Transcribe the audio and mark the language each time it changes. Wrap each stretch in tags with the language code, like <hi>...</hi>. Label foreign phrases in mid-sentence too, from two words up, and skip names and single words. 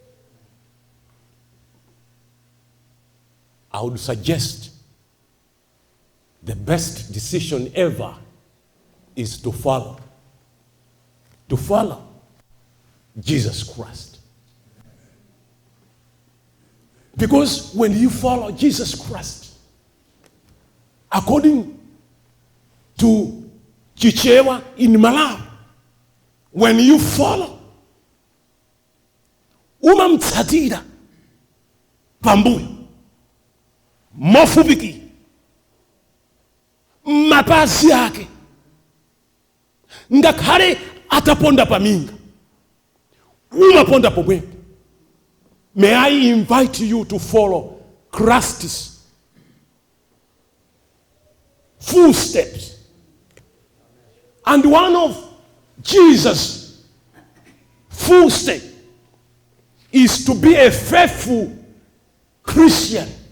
<en>I would suggest the best decision ever is to follow Jesus Christ. Because when you follow Jesus Christ, according to Chichewa in Malawi, when you follow,</en> <ny>umamtsatira pambuyo mofubiki mapazi yake ngakhale ataponda paminga umaponda pomwepo.</ny> <en>May I invite you to follow Christ's footsteps. And one of Jesus' footsteps is to be a faithful Christian.</en>